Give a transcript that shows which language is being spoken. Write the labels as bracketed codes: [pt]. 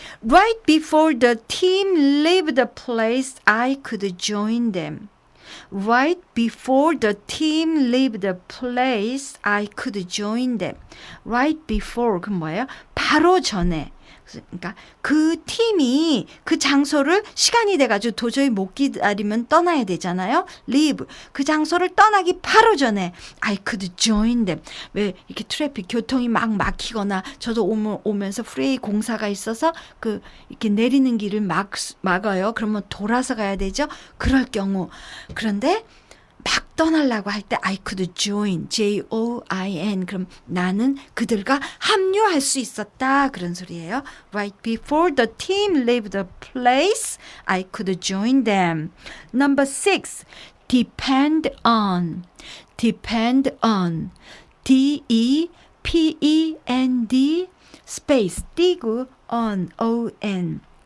[en] Right before the team leave the place, I could join them. Right before the team leave the place, I could join them. Right before, [ko] 그 뭐예요? 바로 전에. 그러니까 그 팀이 그 장소를 시간이 돼가지고 도저히 못 기다리면 떠나야 되잖아요. leave. 그 장소를 떠나기 바로 전에 [en] I could join them. [ko] 왜 이렇게 트래픽 교통이 막 막히거나 저도 오면서 프레이 공사가 있어서 그 이렇게 내리는 길을 막아요. 그러면 돌아서 가야 되죠. 그럴 경우. 그런데 막 떠나려고 할 때 [en] I could join, [ko] J-O-I-N. 그럼 나는 그들과 합류할 수 있었다. 그런 소리예요. [en] Right before the team leave the place, I could join them. Number 6, depend on. Depend on. D-E-P-E-N-D space [ko] 띄고 [en] on, O-N.